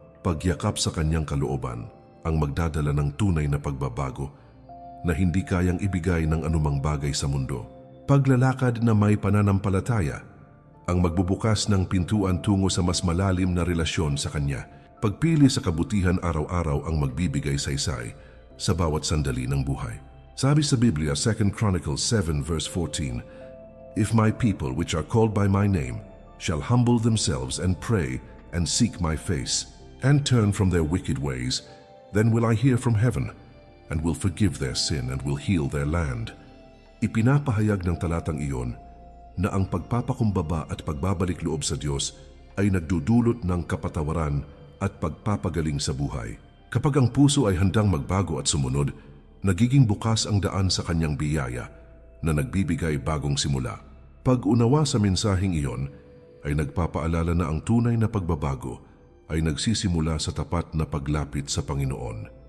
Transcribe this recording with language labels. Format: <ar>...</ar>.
<tl>Pagyakap sa kanyang kalooban ang magdadala ng tunay na pagbabago na hindi kayang ibigay ng anumang bagay sa mundo. Paglalakad na may pananampalataya ang magbubukas ng pintuan tungo sa mas malalim na relasyon sa Kanya. Pagpili sa kabutihan araw-araw ang magbibigay saysay sa bawat sandali ng buhay. Sabi sa Biblia,</tl> <en>2 Chronicles 7 verse 14, "If my people which are called by my name shall humble themselves and pray and seek my face and turn from their wicked ways, then will I hear from heaven and will forgive their sin and will heal their land."</en> <tl>Ipinapahayag ng talatang iyon na ang pagpapakumbaba at pagbabalik loob sa Diyos ay nagdudulot ng kapatawaran at pagpapagaling sa buhay. Kapag ang puso ay handang magbago at sumunod, nagiging bukas ang daan sa kanyang biyaya na nagbibigay bagong simula. Pag-unawa sa mensaheng iyon ay nagpapaalala na ang tunay na pagbabago ay nagsisimula sa tapat na paglapit sa Panginoon.</tl>